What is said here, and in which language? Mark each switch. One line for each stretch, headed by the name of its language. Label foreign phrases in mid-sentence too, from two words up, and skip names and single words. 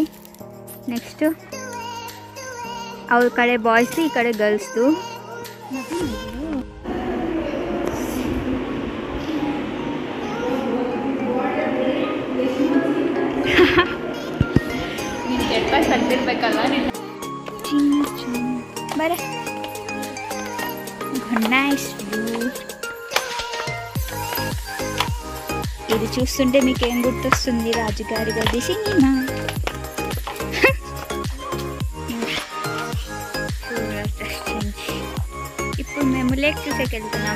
Kannada: ನೆಕ್ಸ್ಟು ಅವ್ರ ಕಡೆ ಬಾಯ್ಸ್ದು, ಈ ಕಡೆ ಗರ್ಲ್ಸ್ದು. ಸತ್ತಿರ್ಬೇಕಲ್ಲ ಬರ.
Telugu: నైస్ వ్యూ. ఇది చూస్తుంటే మీకు ఏం గుర్తొస్తుంది? రాజుగారి గది సినిమా. ఇప్పుడు మేము లేక్ చూసేకి వెళ్తున్నాం.